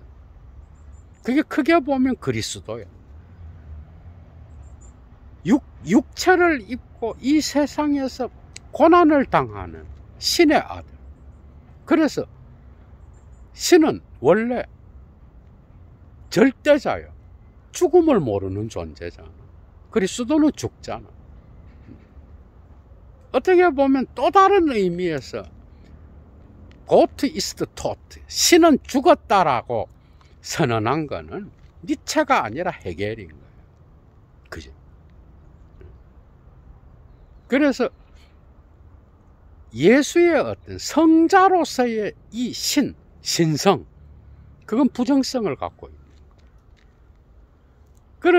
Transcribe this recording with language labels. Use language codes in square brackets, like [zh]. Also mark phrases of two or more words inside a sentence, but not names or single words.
[ko] 그게 크게 보면 그리스도예요. 육체를 입고 이 세상에서 고난을 당하는 신의 아들. 그래서 신은 원래 절대자요. 죽음을 모르는 존재잖아. 그리스도는 죽잖아. 어떻게 보면 또 다른 의미에서 [de] Gott ist tot, [ko] 신은 죽었다라고 선언한 거는 니체가 아니라 해겔인 거예요. 그죠? 그래서 예수의 어떤 성자로서의 이 신성, 그건 부정성을 갖고 있는 거예요.